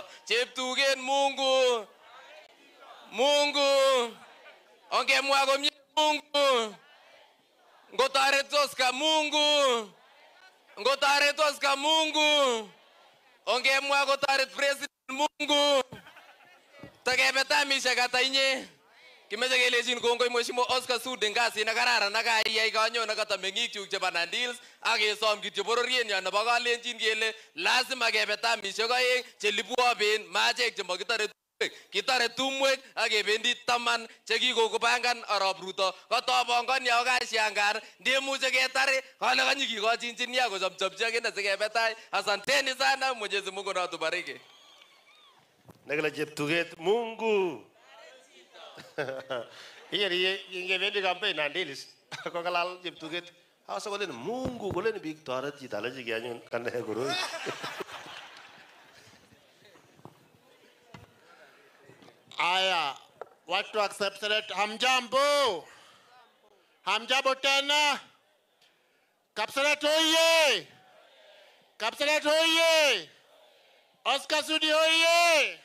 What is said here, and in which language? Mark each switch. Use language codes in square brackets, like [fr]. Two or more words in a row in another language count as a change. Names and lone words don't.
[kln] Cheptuget Mungu. Mungu. Ongemwa komye Mungu. Ngotaretos ka Mungu. Ngotaretos ka Mungu. Ongemwa gotaret President Mungu. Takebetamisha kata inye. Kimeche kelejin kongoi Mheshimiwa Oscar Sudi ngasi na kararan nakayai kanyon kata meng'ik chuk chebo Nandils ak kesom kityo bororienyo nebo kalenjin kele lazima kebetamisha aeng chelibwoben machek chemakitare tumwek. Kitare tumwek ak kebendi taman chekikopangan arap Ruto. Katobongoni ako kashangar ndemuche ketare kale kanyikikochi injinia kochopchopchi akine sikebetai. [sw] Asanteni sana, Mwenyezi Mungu na atubariki. [kln] Negala Cheptuget Mungu. Iye ingebendi campaign Nandils ko kalal Cheptuget. Hasa kolen Mungu kolen biik toret chito alaji kianyun kane koroi. [sw] Aya, watu wa Kapseret hamjambo. Hamjambo tena. Kapseret hoye. Kapseret hoye. Oscar Sudi hoye.